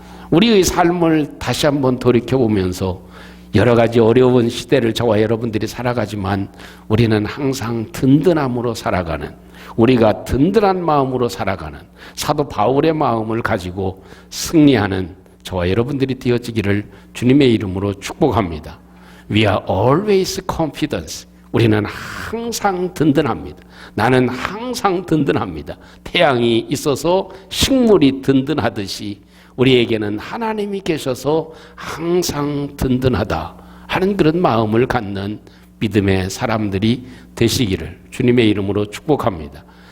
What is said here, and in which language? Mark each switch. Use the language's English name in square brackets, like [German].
[Korean] 우리의 삶을 다시 한번 돌이켜보면서 여러 가지 어려운 시대를 저와 여러분들이 살아가지만 우리는 항상 든든함으로 살아가는, 우리가 든든한 마음으로 살아가는 사도 바울의 마음을 가지고 승리하는 저와 여러분들이 되어지기를 주님의 이름으로 축복합니다. [English] We are always confident. [Korean] 우리는 항상 든든합니다. 나는 항상 든든합니다. 태양이 있어서 식물이 든든하듯이 우리에게는 하나님이 계셔서 항상 든든하다 하는 그런 마음을 갖는 믿음의 사람들이 되시기를 주님의 이름으로 축복합니다.